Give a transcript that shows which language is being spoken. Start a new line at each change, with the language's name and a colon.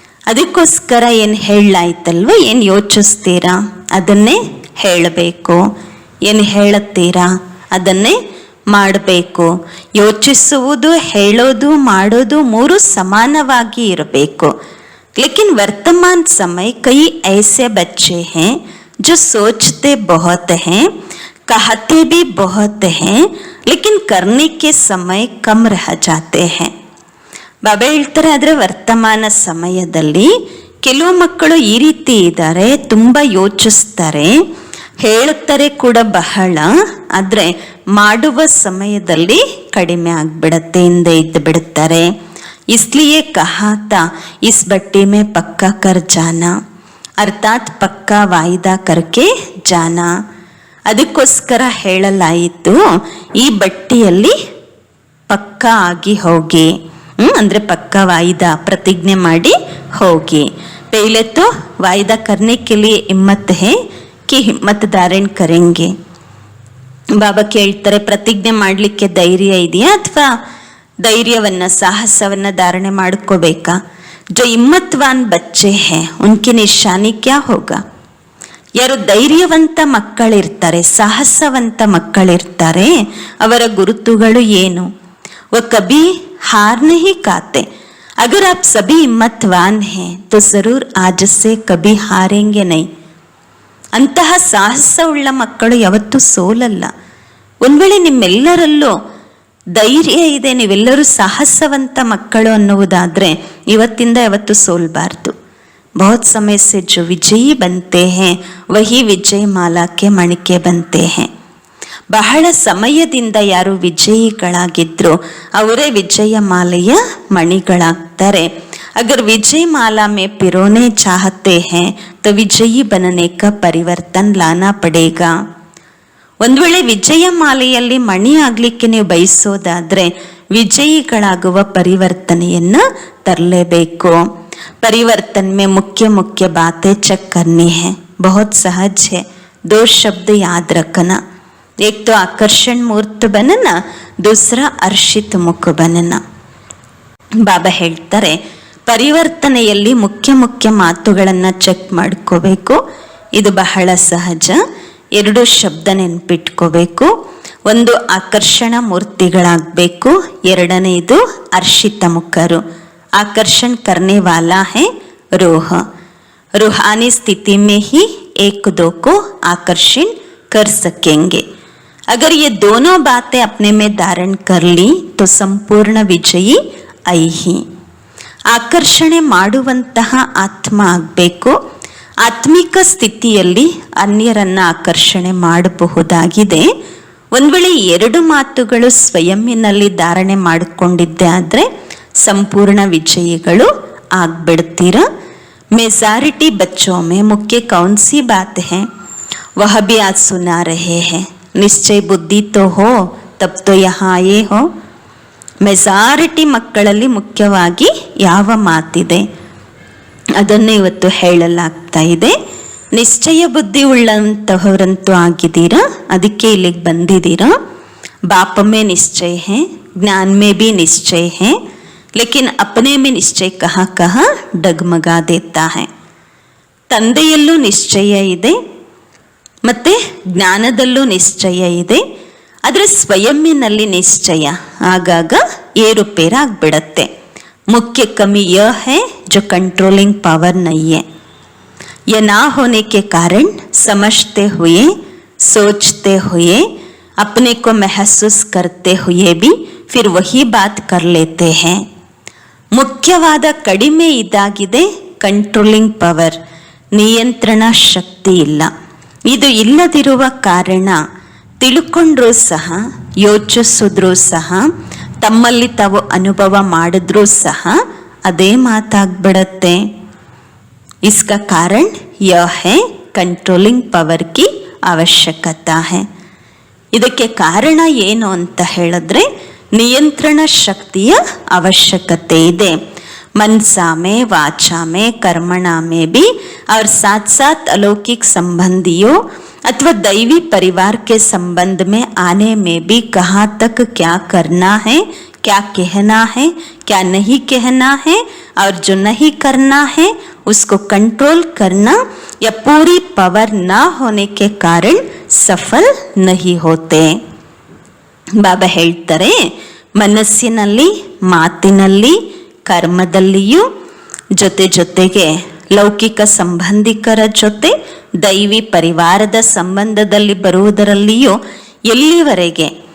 Kannada: ಅದಕ್ಕೋಸ್ಕರ ಏನು ಹೇಳಲಾಯ್ತಲ್ವ, ಏನು ಯೋಚಿಸ್ತೀರಾ ಅದನ್ನೇ ಹೇಳಬೇಕು, ಏನು ಹೇಳುತ್ತೀರಾ ಅದನ್ನೇ ಮಾಡಬೇಕು. ಯೋಚಿಸುವುದು, ಹೇಳೋದು, ಮಾಡೋದು ಮೂರು ಸಮಾನವಾಗಿ ಇರಬೇಕು.
Hindi: लेकिन वर्तमान समय कई ऐसे बच्चे हैं जो सोचते बहुत हैं, कहते भी बहुत हैं, लेकिन करने के समय कम रह जाते हैं.
Kannada: ಬಾಬಾ ಹೇಳ್ತಾರೆ, ಆದರೆ ವರ್ತಮಾನ ಸಮಯದಲ್ಲಿ ಕೆಲವು ಮಕ್ಕಳು ಈ ರೀತಿ ಇದ್ದಾರೆ, ತುಂಬ ಯೋಚಿಸ್ತಾರೆ, ಹೇಳುತ್ತಾರೆ ಕೂಡ ಬಹಳ, ಆದರೆ ಮಾಡುವ ಸಮಯದಲ್ಲಿ ಕಡಿಮೆ ಆಗ್ಬಿಡತ್ತೆ, ಹಿಂದೆ ಇದ್ದು ಬಿಡುತ್ತಾರೆ.
Hindi: इसलिए कहा था इस बट्टी में पक्का कर जाना, ಅರ್ಥಾತ್ ಪಕ್ಕಾ ವಾಯ್ದಾ ಕರ್ಕೆ ಜಾನ.
Kannada: ಅದಕ್ಕೋಸ್ಕರ ಹೇಳಲಾಯಿತು ಈ ಬಟ್ಟಿಯಲ್ಲಿ ಪಕ್ಕಾ ಆಗಿ ಹೋಗಿ, ಅಂದ್ರೆ ಪಕ್ಕಾ ವಾಯ್ದಾ ಪ್ರತಿಜ್ಞೆ ಮಾಡಿ ಹೋಗಿ.
Hindi: पहले तो वायदा करने के लिए हिम्मत है कि हिम्मत धारण करेंगे.
Kannada: ಬಾಬಾ ಕೇಳ್ತಾರೆ, ಪ್ರತಿಜ್ಞೆ ಮಾಡಲಿಕ್ಕೆ ಧೈರ್ಯ ಇದೆಯಾ ಅಥವಾ ಧೈರ್ಯವನ್ನ ಸಾಹಸವನ್ನ ಧಾರಣೆ ಮಾಡ್ಕೋಬೇಕಾ?
Hindi: जो हिम्मतवान बच्चे हैं उनकी निशानी क्या होगा?
Kannada: ಯಾರು ಧೈರ್ಯವಂತ ಮಕ್ಕಳಿರ್ತಾರೆ, ಸಾಹಸವಂತ ಮಕ್ಕಳಿರ್ತಾರೆ, ಅವರ ಗುರುತುಗಳು ಏನು?
Hindi: वो कभी हार नहीं खाते. अगर आप सभी हिम्मतवान हैं तो जरूर आज से कभी हारेंगे नहीं.
Kannada: ಅಂತಹ ಸಾಹಸವುಳ್ಳ ಮಕ್ಕಳು ಯಾವತ್ತೂ ಸೋಲಲ್ಲ. ಒಂದ್ ವೇಳೆ ನಿಮ್ಮೆಲ್ಲರಲ್ಲೂ ಧೈರ್ಯ ಇದೆ, ನೀವೆಲ್ಲರೂ ಸಾಹಸವಂತ ಮಕ್ಕಳು ಅನ್ನುವುದಾದ್ರೆ ಇವತ್ತಿಂದ ಯಾವತ್ತೂ ಸೋಲ್ಬಾರ್ದು.
Hindi: बहुत समय से जो विजयी बनते हैं वही विजय माला के मणिके बनते हैं.
Kannada: ಬಹಳ ಸಮಯದಿಂದ ಯಾರು ವಿಜಯಿಗಳಾಗಿದ್ರು ಅವರೇ ವಿಜಯ ಮಾಲೆಯ ಮಣಿಗಳಾಗ್ತಾರೆ.
Hindi: अगर विजय माला में पिरोने चाहते हैं तो विजयी बनने का परिवर्तन लाना पड़ेगा.
Kannada: ಒಂದು ವೇಳೆ ವಿಜಯ ಮಾಲೆಯಲ್ಲಿ ಮಣಿ ಆಗ್ಲಿಕ್ಕೆ ನೀವು ಬಯಸೋದಾದ್ರೆ ವಿಜಯಿಗಳಾಗುವ ಪರಿವರ್ತನೆಯನ್ನ ತರಲೇಬೇಕು.
Hindi: परिवर्तन में मुख्य मुख्य बातें चेक करनी है, बहुत सहज है. 2 शब्द याद रखना, एक तो आकर्षण मूर्त बनना, दूसरा अर्षित मुख बनना.
Kannada: ಬಾಬಾ ಹೇಳ್ತಾರೆ, ಪರಿವರ್ತನೆಯಲ್ಲಿ ಮುಖ್ಯ ಮುಖ್ಯ ಮಾತುಗಳನ್ನ ಚೆಕ್ ಮಾಡ್ಕೋಬೇಕು. ಇದು ಬಹಳ ಸಹಜ. 2 ಶಬ್ದ ನೆನ್ಪಿಟ್ಕೋಬೇಕು. ಒಂದು ಆಕರ್ಷಣ ಮೂರ್ತಿಗಳಾಗಬೇಕು, ಎರಡನೇದು ಅರ್ಷಿತ ಮುಖರು.
Hindi: आकर्षण करने वाला है रूह. रूहानी स्थिति में ही एक दो को आकर्षण कर सकेंगे. अगर ये दोनों बातें अपने में धारण कर ली तो संपूर्ण विजयी आई ही.
Kannada: ಆಕರ್ಷಣೆ ಮಾಡುವಂತಹ ಆತ್ಮ ಆಗಬೇಕು. ಆತ್ಮಿಕ ಸ್ಥಿತಿಯಲ್ಲಿ ಅನ್ಯರನ್ನ ಆಕರ್ಷಣೆ ಮಾಡಬಹುದಾಗಿದೆ. ಒಂದ್ ವೇಳೆ 2 ಮಾತುಗಳು ಸ್ವಯಂನಲ್ಲಿ ಧಾರಣೆ ಮಾಡಿಕೊಂಡಿದ್ದೆ ಆದ್ರೆ संपूर्ण विजयीಗಳು ಆಗ್ಬಿಡ್ತೀರಾ.
Hindi: मेजॉरिटी बच्चों में मुख्य कौन सी बात है, वह भी आज सुना रहे हैं. निश्चय बुद्धि तो हो तब तो यहाँ आए हो.
Kannada: ಮೆಜಾರಿಟಿ ಮಕ್ಕಳಲ್ಲಿ ಮುಖ್ಯವಾಗಿ ಯಾವ ಮಾತಿದೆ ಅದನ್ನು ಇವತ್ತು ಹೇಳಲಾಗ್ತಾ ಇದೆ. ನಿಶ್ಚಯ ಬುದ್ಧಿ ಉಳ್ಳಂತಹವರಂತೂ ಆಗಿದ್ದೀರಾ, ಅದಕ್ಕೆ ಇಲ್ಲಿಗೆ ಬಂದಿದ್ದೀರಾ.
Hindi: ಬಾಪ ಮೇ ನಿಶ್ಚಯ ಹೇ ज्ञान में भी निश्चय है, लेकिन अपने में निश्चय कहाँ कहाँ डगमगा देता है.
Kannada: ತಂದೆಯಲ್ಲೂ ನಿಶ್ಚಯ ಇದೆ, ಮತ್ತೆ ಜ್ಞಾನದಲ್ಲೂ ನಿಶ್ಚಯ ಇದೆ, ಆದರೆ ಸ್ವಯಂನಲ್ಲಿ ನಿಶ್ಚಯ ಆಗಾಗ ಏರುಪೇರಾಗ್ಬಿಡತ್ತೆ.
Hindi: मुख्य कमी यह है जो कंट्रोलिंग पावर नहीं है. यह ना होने के कारण समझते हुए, सोचते हुए, अपने को महसूस करते हुए भी फिर वही बात कर लेते हैं.
Kannada: ಮುಖ್ಯವಾದ ಕಡಿಮೆ ಇದಾಗಿದೆ ಕಂಟ್ರೋಲಿಂಗ್ ಪವರ್, ನಿಯಂತ್ರಣ ಶಕ್ತಿ ಇಲ್ಲ. ಇದು ಇಲ್ಲದಿರುವ ಕಾರಣ ತಿಳ್ಕೊಂಡ್ರೂ ಸಹ, ಯೋಚಿಸಿದ್ರೂ ಸಹ, ತಮ್ಮಲ್ಲಿ ತಾವು ಅನುಭವ ಮಾಡಿದ್ರೂ ಸಹ ಅದೇ ಮಾತಾಗ್ಬಿಡತ್ತೆ.
Hindi: इसका कारण यह है कंट्रोलिंग पावर की आवश्यकता है.
Kannada: ಇದಕ್ಕೆ ಕಾರಣ ಏನು ಅಂತ ಹೇಳಿದ್ರೆ ನಿಯಂತ್ರಣ ಶಕ್ತಿಯ ಅವಶ್ಯಕತೆ ಇದೆ.
Hindi: मनसा में, वाचा में, कर्मणा में भी और साथ साथ अलौकिक संबंधियों अथवा दैवी परिवार के संबंध में आने में भी कहाँ तक क्या करना है, क्या कहना है, क्या नहीं कहना है, और जो नहीं करना है उसको कंट्रोल करना या पूरी पावर ना होने के कारण सफल नहीं होते.
Kannada: ಬಾಬಾ ಹೇಳ್ತಾರೆ, ಮನಸ್ಸಿನಲ್ಲಿ, ಮಾತಿನಲ್ಲಿ, ಕರ್ಮದಲ್ಲಿಯೂ, ಜೊತೆ ಜೊತೆಗೆ ಲೌಕಿಕ ಸಂಬಂಧಿಕರ ಜೊತೆ ದೈವಿ ಪರಿವಾರದ ಸಂಬಂಧದಲ್ಲಿ ಬರುವುದರಲ್ಲಿಯೂ ಎಲ್ಲಿವರೆಗೆ